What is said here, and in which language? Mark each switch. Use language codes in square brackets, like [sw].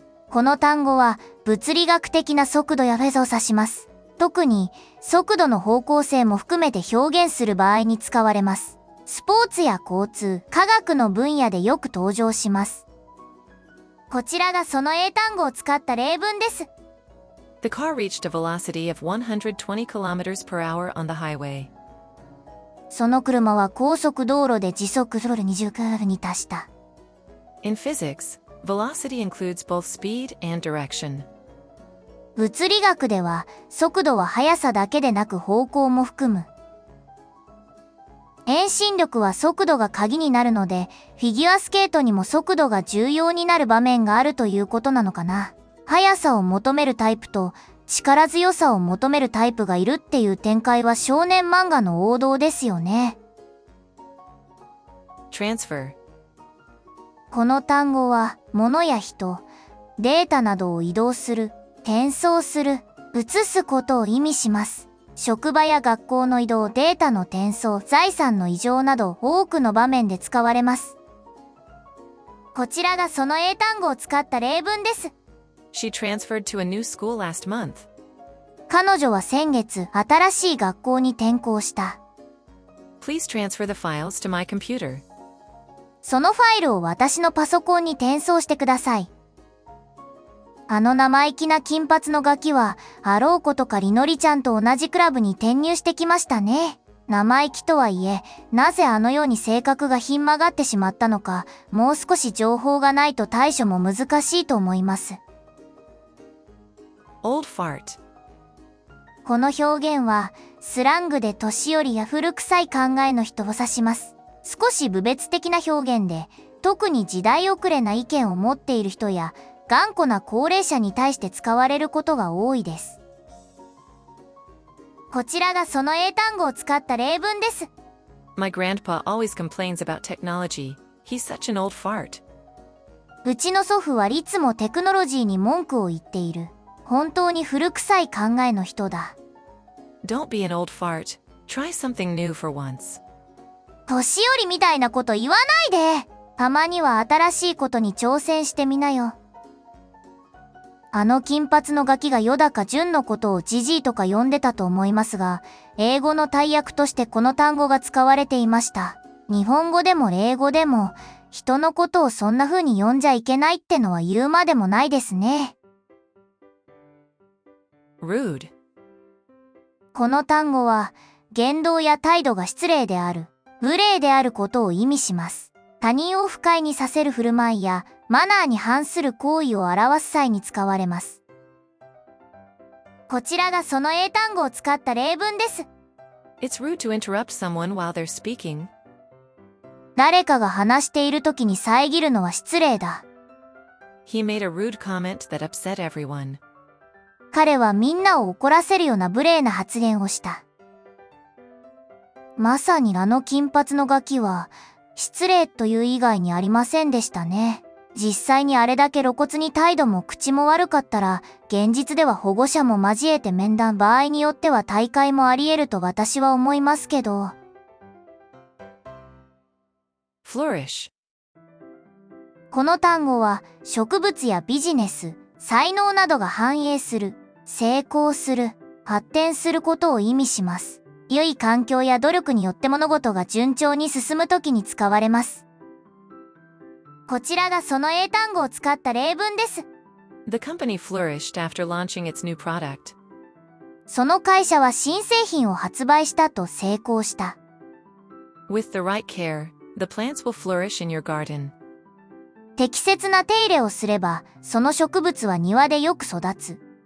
[ja] この単語は物理学的な速度やフェーズを指します。特に速度の方向性も含めて表現する場合に使われます。スポーツや交通、科学の分野でよく登場します。こちらがその英単語を使った例文です。 [en] The car reached a velocity of 120 km per hour on the highway. [ja] その車は高速道路で時速20キロに達した。 [en] In physics, velocity includes both speed and direction. [ja] 物理学では速度は速さだけでなく方向も含む。遠心力は速度が鍵になるので、フィギュアスケートにも速度が重要になる場面があるということなのかな。速さを求めるタイプと力強さを求めるタイプがいるっていう展開は少年漫画の王道ですよね。 [en] Transfer. [ja] この単語は物や人、データなどを移動する、転送する、移すことを意味します。職場や学校の移動、データの転送、財産の移譲など多くの場面で使われます。こちらがその英単語を使った例文です。 [en] She transferred to a new school last month. [ja] 彼女は先月新しい学校に転校した。 [en] Please transfer the files to my computer. [ja] そのファイルを私のパソコンに転送してください。あの生意気な金髪のガキは、あろうことかりのりちゃんと同じクラブに転入してきましたね。生意気とはいえ、なぜあのように性格がひん曲がってしまったのか、もう少し情報がないと対処も難しいと思います。 [en] Old fart. [ja] この表現は、スラングで年寄りや古臭い考えの人を指します。少し侮蔑的な表現で、特に時代遅れな意見を持っている人や、頑固な高齢者に対して使われることが多いです。こちらがその英単語を使った例文です。 [en] My grandpa always complains about technology. He's such an old fart. [ja] うちの祖父はいつもテクノロジーに文句を言っている。本当に古臭い考えの人だ。 [en] Don't be an old fart. Try something new for once. [ja] 年寄りみたいなこと言わないで。たまには新しいことに挑戦してみなよ。あの金髪のガキがよだか純のことをジジイとか呼んでたと思いますが、英語の大訳としてこの単語が使われていました。日本語でも英語でも、人のことをそんな風に呼んじゃいけないってのは言うまでもないですね。 [en] Rude. [ja] この単語は、言動や態度が失礼である、無礼であることを意味します。他人を不快にさせる振る舞いや、マナーに反する行為を表す際に使われます。こちらがその英単語を使った例文です。 [en] It's rude to interrupt someone while they're speaking. [ja] 誰かが話している時に遮るのは失礼だ。 [en] He made a rude comment that upset everyone. [ja] 彼はみんなを怒らせるような無礼な発言をした。まさにあの金髪のガキは、失礼という以外にありませんでしたね。実際にあれだけ露骨に態度も口も悪かったら、現実では保護者も交えて面談、場合によっては大会もあり得ると私は思いますけど。 [en] Flourish. [ja] この単語は植物やビジネス、才能などが繁栄する、成功する、発展することを意味します。良い環境や努力によって物事が順調に進むときに使われます。こちらがその英単語を使った例文です。 [en] The company flourished after launching its new product. [ja] その会社は新製品を発売したと成功した。 [en] With the right care, the plants will flourish in your garden. [ja] 適切な手入れをすれば、その植物は庭でよく育つ。